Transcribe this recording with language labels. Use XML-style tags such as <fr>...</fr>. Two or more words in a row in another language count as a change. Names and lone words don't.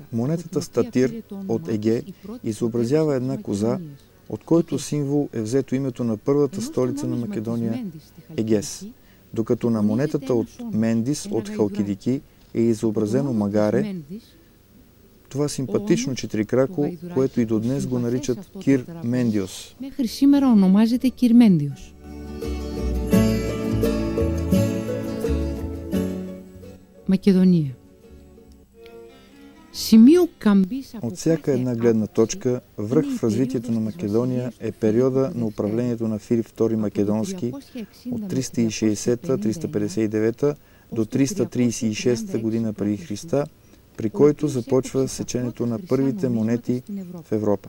<bg>Монетата статир от Еге изобразява една коза, от който символ е взето името на първата столица на Македония – Егес, докато на монетата от Мендис от Халкидики е изобразено магаре, това симпатично четирикрако, което и до днес го наричат Кир Мендиос.</bg> <el>Μέχρι σήμερα ονομάζεται Κυρμέντιος.</el> <bg>Македония. От всяка една гледна точка, връх в развитието на Македония е периода на управлението на Филип II Македонски от 360-359 до 336 година преди Христа, при който започва сеченето на първите монети в Европа.</bg>